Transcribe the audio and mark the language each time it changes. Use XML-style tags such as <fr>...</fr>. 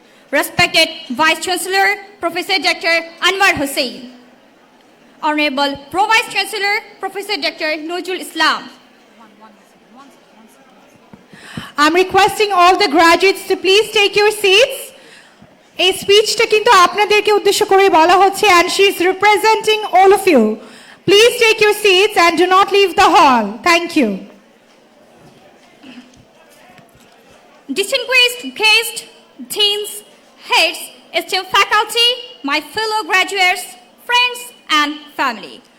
<en>Respected Vice Chancellor, Professor Dr. Anwar Hussain. Honorable Pro Vice Chancellor, Professor Dr. Nazrul Islam. I'm requesting all the graduates to please take your seats.</en> <bn>এই স্পিচটা কিন্তু আপনাদেরকে উদ্দেশ্য করে বলা হচ্ছে</bn> <en>and she is representing all of you. Please take your seats and do not leave the hall. Thank you. Distinguished guests, deans, heads, esteemed faculty, my fellow graduates, friends and family.</en>